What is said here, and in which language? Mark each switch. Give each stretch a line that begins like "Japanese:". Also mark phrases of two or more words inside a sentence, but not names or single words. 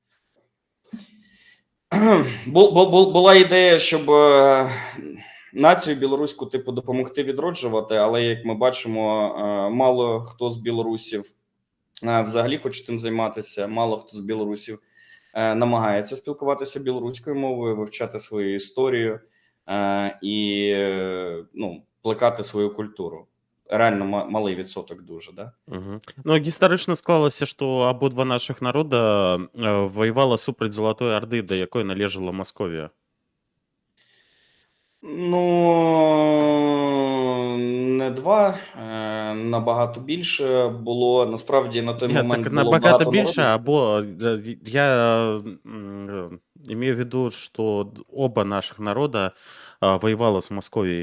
Ukrainian: Була ідея, щоб націю білоруську типу допомогти відроджувати, але як ми бачимо, мало хто з білорусів взагалі хоче цим займатися. Мало хто з білорусів намагається спілкуватися білоруською мовою, вивчати свою історію і ну, плекати свою культуру. Реально малий відсоток дуже, да? Угу. Ну,
Belarusian: гістарычна склалася, што абодва нашых народа воевала супраць Залатой Арды, да якой належала Масковія.
Ukrainian: Ну, не два, набагато більше було. Насправді на той Ні, момент так було набагато багато більше, народів. або
Russian: я имею в виду,
Ukrainian: що оба наших народа воювали з Московією.